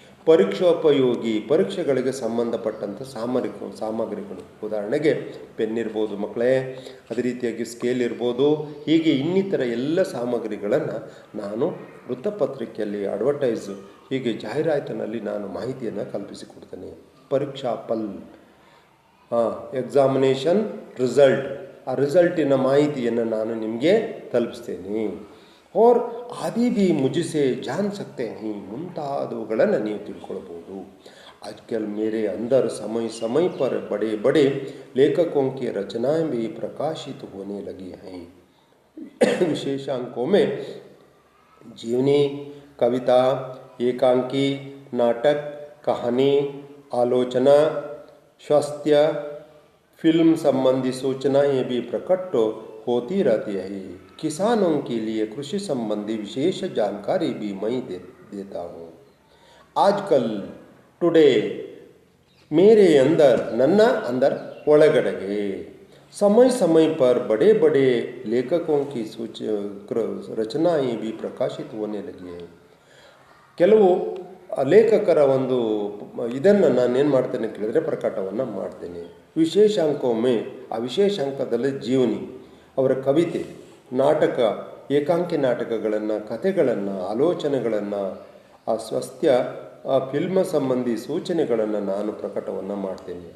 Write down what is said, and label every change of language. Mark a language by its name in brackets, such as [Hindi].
[Kannada] ಪರೀಕ್ಷೋಪಯೋಗಿ, ಪರೀಕ್ಷೆಗಳಿಗೆ ಸಂಬಂಧಪಟ್ಟಂಥ ಸಾಮಗ್ರಿಗಳು, ಉದಾಹರಣೆಗೆ ಪೆನ್ ಇರ್ಬೋದು ಮಕ್ಕಳೇ, ಅದೇ ರೀತಿಯಾಗಿ ಸ್ಕೇಲ್ ಇರ್ಬೋದು, ಹೀಗೆ ಇನ್ನಿತರ ಎಲ್ಲ ಸಾಮಗ್ರಿಗಳನ್ನು ನಾನು ವೃತ್ತಪತ್ರಿಕೆಯಲ್ಲಿ ಹೀಗೆ ಜಾಹೀರಾತಿನಲ್ಲಿ ನಾನು ಮಾಹಿತಿಯನ್ನು ಕಲ್ಪಿಸಿಕೊಡ್ತೇನೆ. ಪರೀಕ್ಷಾ ಫಲ್, ಎಕ್ಸಾಮಿನೇಷನ್ ರಿಸಲ್ಟ್, ಆ ರಿಸಲ್ಟಿನ ಮಾಹಿತಿಯನ್ನು ನಾನು ನಿಮಗೆ ತಲುಪಿಸ್ತೇನೆ. [Hindi] और आदि भी मुझसे जान सकते हैं, [Kannada] ಮುಂತಾದವುಗಳನ್ನು ನೀವು ತಿಳ್ಕೊಳ್ಬೋದು. [Hindi] आजकल मेरे अंदर समय समय पर बड़े बड़े लेखकों की रचनाएं भी प्रकाशित होने लगी हैं. विशेषांकों में जीवनी, कविता, एकांकी, नाटक, कहानी, आलोचना, स्वास्थ्य, फिल्म संबंधी सूचनाएं भी प्रकट होती रहती है. किसानों के लिए कृषि संबंधी विशेष जानकारी भी मैं देता हूँ. आजकल टुडे मेरे अंदर, ನನ್ನ अंदर ಒಳಗಡೆಗೆ समय समय पर बड़े बड़े लेखकों की रचनाएं भी प्रकाशित होने लगी है. [Kannada] ಕೆಲವು ಲೇಖಕರ ಒಂದು ಇದನ್ನು ನಾನೇನು ಮಾಡ್ತೇನೆ ಕೇಳಿದ್ರೆ ಪ್ರಕಟವನ್ನು ಮಾಡ್ತೇನೆ. ವಿಶೇಷಾಂಕೊಮ್ಮೆ, ಆ ವಿಶೇಷಾಂಕದಲ್ಲಿ ಜೀವನಿ, ಅವರ ಕವಿತೆ, ನಾಟಕ, ಏಕಾಂಕಿ ನಾಟಕಗಳನ್ನು, ಕಥೆಗಳನ್ನು, ಆಲೋಚನೆಗಳನ್ನು, ಆ ಸ್ವಾಸ್ಥ್ಯ, ಆ ಫಿಲ್ಮ್ ಸಂಬಂಧಿ ಸೂಚನೆಗಳನ್ನು ನಾನು ಪ್ರಕಟವನ್ನು ಮಾಡ್ತೇನೆ.